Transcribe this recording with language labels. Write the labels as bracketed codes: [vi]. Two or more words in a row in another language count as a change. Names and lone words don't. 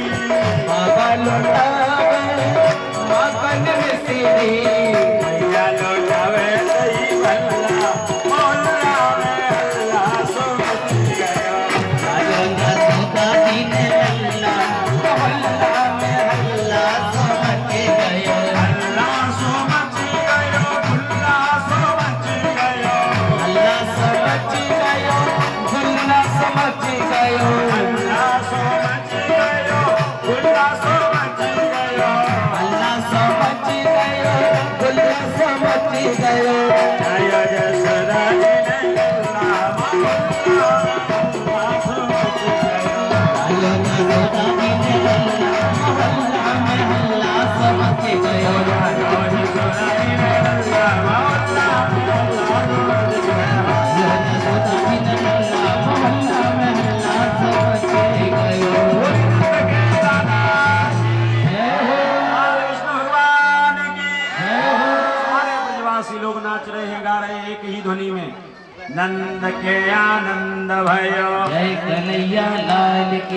[bra] बाबा लुटावे मखन मिश्री, भैया लुटावे दही भल्ला, मोहल्ला में हल्ला सो मची गया, आयो ना सुधा दिन लल्ला, मोहल्ला में हल्ला सो मच गयो। हल्ला सो मची गयो, भुल्ला सो मची गयो, हल्ला सो मच गयो, भुल्ला सो मच गयो, हल्ला सो मची गयो, भुल्ला सो मची गयो, हल्ला सो मच गयो, भुल्ला सो मच गयो। जय जसोदा जी ने हल्ला, मोहल्ला में हल्ला सो मची गयो, आयो ना सुधा दिन लल्ला, मोहल्ला में हल्ला सो मच गयो। जय जसोदा जी ने हल्ला, मोहल्ला में हल्ला सो मची गयो, आयो ना सुधा दिन लल्ला, मोहल्ला में हल्ला सो मच गयो। [hi] के दादा जय हो, विष्णु भगवान की जय हो। सारे ब्रजवासी लोग नाच रहे हैं, गा रहे हैं एक ही ध्वनि में, नंद के आनंद भयो, जय कन्हैया लाल की,